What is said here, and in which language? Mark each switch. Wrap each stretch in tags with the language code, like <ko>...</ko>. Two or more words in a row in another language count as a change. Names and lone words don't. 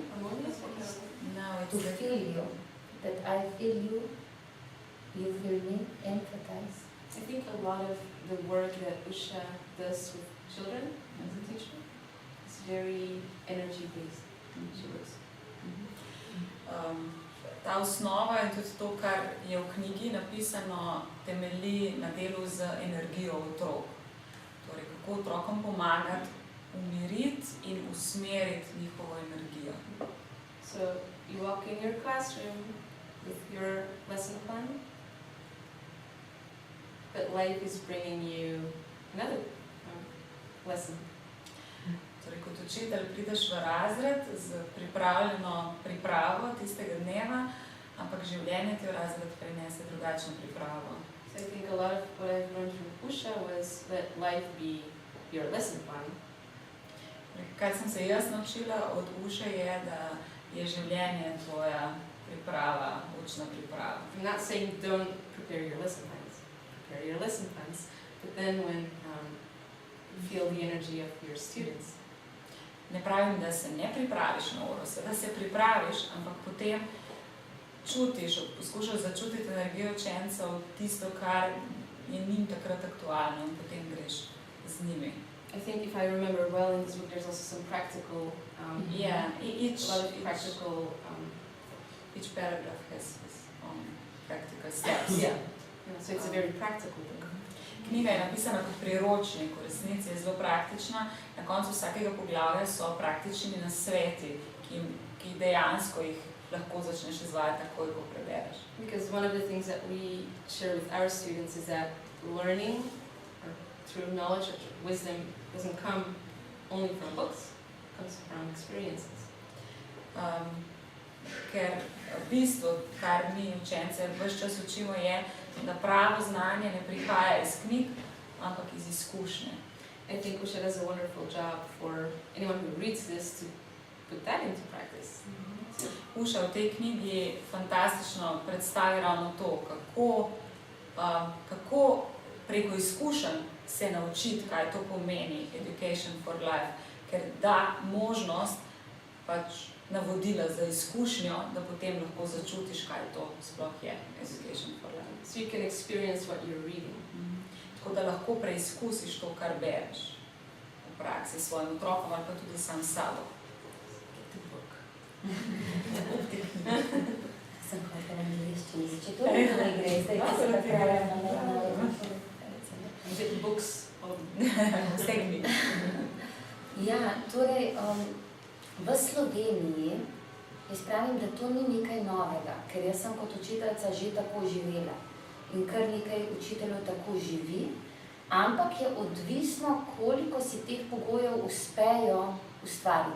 <en>Harmonious? No, To it's feel you, that I feel you, you feel me, empathize. I think a lot of the work that Usha does with children as a teacher is very energy-based. She works.</en> <sl>Ta osnova in tudi to, kar je v knjigi napisano, temelji na delu z energijo otrok. Torej, kako otrokom pomagati umiriti in usmeriti njihovo energijo.</sl> <en>So you walk in your classroom with your lesson plan, but life is bringing you another lesson.</en> <sl>Torej, kot učitelj prideš v razred z pripravljeno pripravo tistega dneva, ampak življenje ti v razred prinese drugačno pripravo.</sl> <en>So I think a lot of what I've learned from Usha was let life be your lesson plan.</en> <sl>Kaj sem se jaz naučila od Uše je, da je življenje tvoja priprava, učna priprava.</sl> <en>I'm not saying don't prepare your lesson plans. Prepare your lesson plans, but then when you feel the energy of your students.</en> <sl>Ne pravim, da se ne pripraviš na uro, da se pripraviš, ampak potem čutiš, poskušaš začutiti energijo učencev, tisto, kar je njim takrat aktualno in potem greš z njimi.</sl> <en>I think if I remember well in this book, there's also some practical, each paragraph has its own practical steps. Yeah. So it's a very practical book.</en> <sl>Knjiga je napisana kot priročnik, v resnici je zelo praktična. Na koncu vsakega poglavja so praktični nasveti, ki dejansko jih lahko začneš izvajati takoj, ko prebereš.</sl> <en>Because one of the things that we share with our students is that learning through knowledge or wisdom doesn't come only from books, it comes from experiences.</en> <sl>Ker v bistvu, kar mi učence ves čas učimo, je, da pravo znanje ne prihaja iz knjig, ampak iz izkušnje.</sl> <en>I think Usha does a wonderful job for anyone who reads this to put that into practice.</en> <sl>Uša v tej knjigi fantastično predstavi ravno to, kako preko izkušenj se naučiti, kaj to pomeni</sl> <en>Education for Life,</en> <sl>ker da možnost pač navodila za izkušnjo, da potem lahko začutiš, kaj to sploh je</sl> <en>Education for Life. So you can experience what you're reading.</en> <sl>Tako da lahko preizkusiš to, kar bereš v praksi s svojim otrokom ali pa tudi sam s sabo.</sl> <en>Get the book.</en> <sl>Sem hvala angliščini, če to ne gre, zdaj pa se pripravljam na</sl> <en>Get the books.</en> <sl>Stegni. Ja, torej, v Sloveniji, jaz pravim, da to ni nekaj novega, ker jaz sem kot učiteljica že tako živela in kar nekaj učiteljev tako živi, ampak je odvisno, koliko si teh pogojev uspejo ustvariti.</sl>